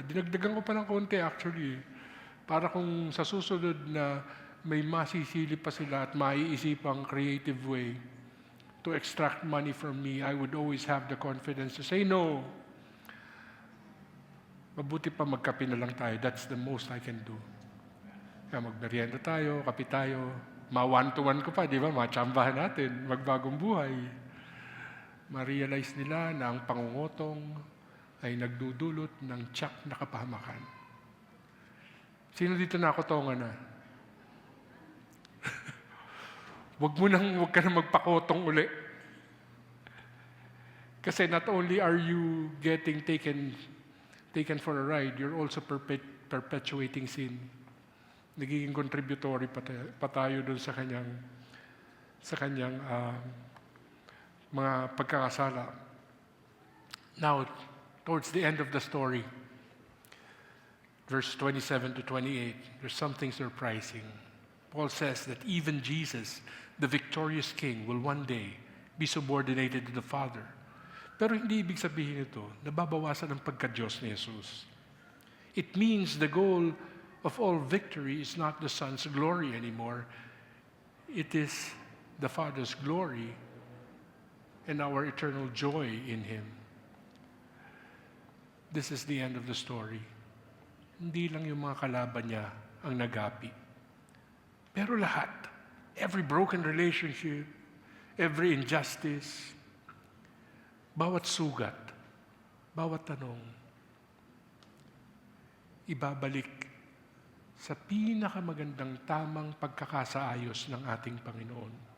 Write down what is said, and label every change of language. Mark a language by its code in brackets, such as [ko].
[tl] Dinagdagan ko pa ng konti actually. Para kung sa susunod na may masisilip pa sila at maiisipang [en] creative way to extract money from me, I would always have the confidence to say no. [tl] Mabuti pa magkape na lang tayo. [en] That's the most I can do. [tl] Kaya magmerienda tayo, kape tayo. Ma-one-to-one ko pa, di ba? Matsambahan natin, magbagong buhay. Ma-realize nila na ang pangungutong ay nagdudulot ng tiyak na kapahamakan. Sino dito nakotongan na? Huwag ka na magpakotong uli. [en] Kasi not only are you getting taken for a ride, you're also perpetuating sin. [tl] Nagiging contributory pa tayo doon sa kanyang mga pagkakasala. [en] Now, towards the end of the story, verse 27 to 28, there's something surprising. Paul says that even Jesus, the victorious King, will one day be subordinated to the Father. [tl] Pero hindi ibig sabihin ito, nababawasan ang pagka-Diyos ni Jesus. [en] It means the goal of all victory is not the Son's glory anymore. It is the Father's glory and our eternal joy in Him. This is the end of the story. [tl] Hindi lang yung mga kalaban niya ang nagapi. Pero lahat, [en] every broken relationship, every injustice, [tl] bawat sugat, bawat tanong, ibabalik sa pinakamagandang tamang pagkakasaayos ng ating Panginoon.